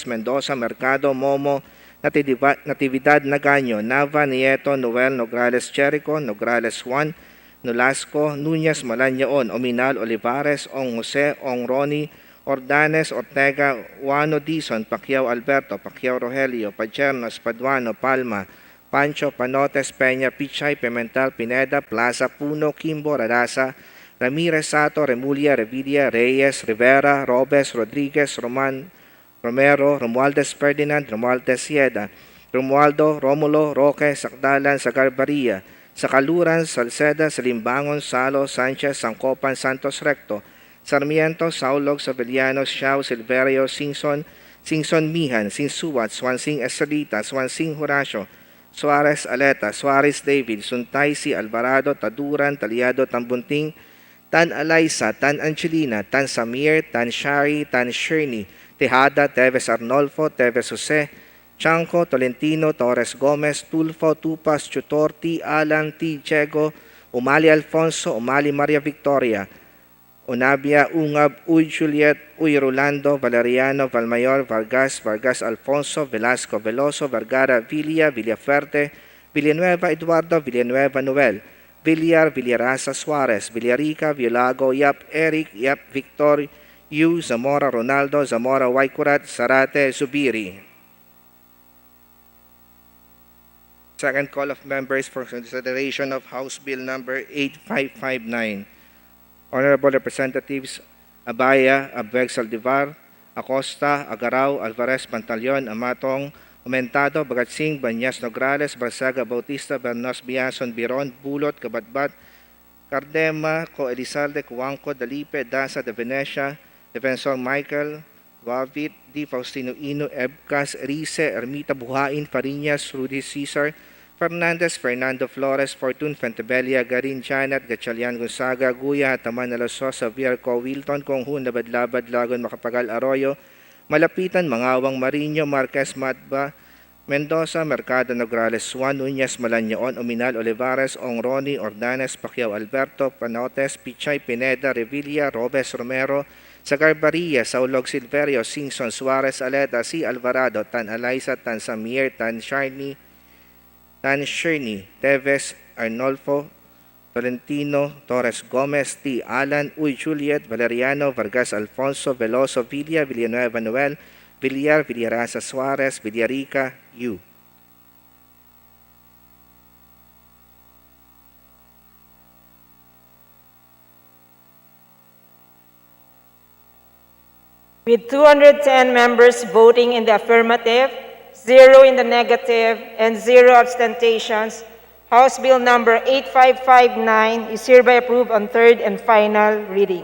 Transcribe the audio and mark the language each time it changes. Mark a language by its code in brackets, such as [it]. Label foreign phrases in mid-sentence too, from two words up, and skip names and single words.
[en] Mendoza, Mercado, Momo, Natividad, Nagaño, Nava, Nieto, Noel, Nograles, Jericho, Nograles Juan, Nolasco, Nunez, Malañaon, Ominal, Olivares, Ong Jose, Ong Roni, Ordanes, Ortega, Juano Dizon, Pacquiao Alberto, Pacquiao Rogelio, Pachernos, Paduano, Palma, Pancho, Panotes, Peña, Pichay, Pimental, Pineda, Plaza, Puno, Kimbo, Radasa, Ramirez, Sato, Remulla, Revilla, Reyes, Rivera, Robes, Rodriguez, Romero, Romualdez Ferdinand, Romualdez Sieda, Romualdo, Romulo, Roque, Sakdalan, Sagarbaria, Sakaluran, Salceda, Salimbangon, Salo, Sanchez, Sangkopan, Santos Recto, Sarmiento, Saulog, Saveliano, Xiao, Silverio, Singson, Singson Mihan, Sinsuat, Swansing Estrelita, Swansing Horacio, Suarez Aleta, Suarez David, Suntaisi, Alvarado, Taduran, Taliado, Tambunting, Tan Alaysa, Tan Angelina, Tan Samir, Tan Shari, Tan Shirney, Tejada, Teves Arnolfo, Teves Jose, Chanco, Tolentino, Torres Gomez, Tulfo, Tupas, Chutorti, Alan, T. Diego, Umali Alfonso, Umali Maria Victoria, Unabia, Ungab, Uy Juliet, Uy Rolando, Valeriano, Valmayor, Vargas, Vargas Alfonso, Velasco Veloso, Vergara, Villa, Villafuerte, Villanueva Eduardo, Villanueva Noel, Villar, Villarasa Suarez, Villarica, Villago, Yap Eric, Yap Victor, Yu, Zamora Ronaldo, Zamora Waikurat, Sarate Zubiri. Second call of members for consideration of House Bill number 8559. Honorable Representatives Abaya, Abweg Saldivar, Acosta, Agaraw, Alvarez, Pantaleon, Amatong, Umentado, Bagatsing, Banyas Nograles, Barsaga, Bautista, Bernos, Biason, Biron, Bulot, Kabatbat, Cardema, Co Elizalde, Cuangco, Dalipe, Daza, De Venecia, Defensor Michael, Wavit, D. Faustino Ino, Ebcas, Rice, Ermita Buhain, Fariñas, Rudy Cesar, Fernandez, Fernando Flores, Fortune, Fentebella, Garin, Janet, Gatchalian, Gonzaga, Guya, Taman, Alasos, Xavier, Co, Wilton, Konghun, Labadlabad, Lagon, Makapagal, Arroyo, Malapitan, Mangawang, Marino, Marquez, Matba, Mendoza, Mercado, Nograles, Juan, Nunez, Malanyaon, Ominal, Olivares, Ongroni, Ordanes, Pacquiao, Alberto, Panotes, Pichay, Pineda, Revilla, Robes, Romero, Sagarbaria, Saulog, Silverio, Singson, Suarez, Aleta, C. Alvarado, Tan Alaysa, Tan Samir, Tan Shirney, Teves, Arnolfo, Tolentino, Torres Gomez, T. Alan, Uy Juliet, Valeriano, Vargas Alfonso, Veloso, Villa, Villanueva Noel, Villar, Villarasa Suarez, Villarica, U. With 210 members voting in the affirmative, 0 in the negative, and 0 abstentions, House Bill number 8559 is hereby approved on third and final reading.